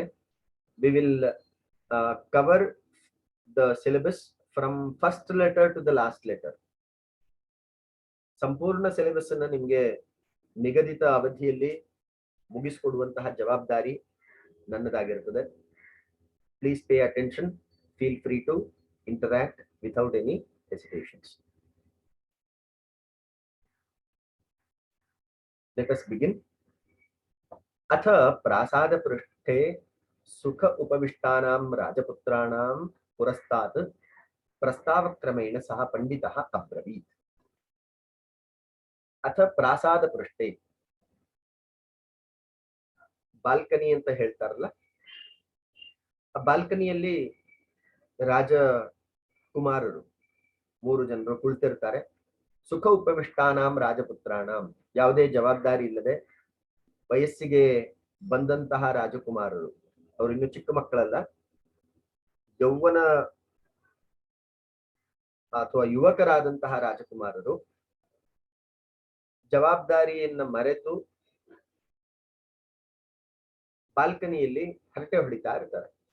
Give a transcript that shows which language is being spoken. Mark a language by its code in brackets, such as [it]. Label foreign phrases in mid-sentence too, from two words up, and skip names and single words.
[en] We will cover the syllabus from first letter to the last letter. [kn] ಸಂಪೂರ್ಣ ಸಿಲೆಬಸ್ ಅನ್ನ ನಿಮಗೆ ನಿಗದಿತ ಅವಧಿಯಲ್ಲಿ ಮುಗಿಸಿಕೊಡುವಂತಹ ಜವಾಬ್ದಾರಿ ನನ್ನದಾಗಿರುತ್ತದೆ. [en] Please pay attention. Feel free to interact without any hesitations. Let us begin. [sa] Atha prasada prashthe sukha upavishtanam rajaputranam purastat prastavakrmena saha panditah abravit. Atha prasada prashthe, [kn] ಬಾಲ್ಕನಿ ಅಂತ ಹೇಳ್ತಾರಲ್ಲ, ಆ ಬಾಲ್ಕನಿಯಲ್ಲಿ ರಾಜಕುಮಾರರು 3 ಜನರು ಕುಳಿತಿರ್ತಾರೆ. [sa] ಸುಖ ಉಪವಿಷ್ಟಾನಾಂ ರಾಜಪುತ್ರಾಣಂ, [kn] ಯಾವುದೇ ಜವಾಬ್ದಾರಿ ಇಲ್ಲದೆ ವಯಸ್ಸಿಗೆ ಬಂದಂತಹ ರಾಜಕುಮಾರರು, ಅವರು ಇನ್ನು ಚಿಕ್ಕ ಮಕ್ಕಳಲ್ಲ, ಯೌವನ ಅಥವಾ ಯುವಕರಾದಂತಹ ರಾಜಕುಮಾರರು ಜವಾಬ್ದಾರಿಯನ್ನ ಮರೆತು ಬಾಲ್ಕನಿಯಲ್ಲಿ ಹರಟೆ ಹೊಡಿತಾ ಇರ್ತಾರೆ.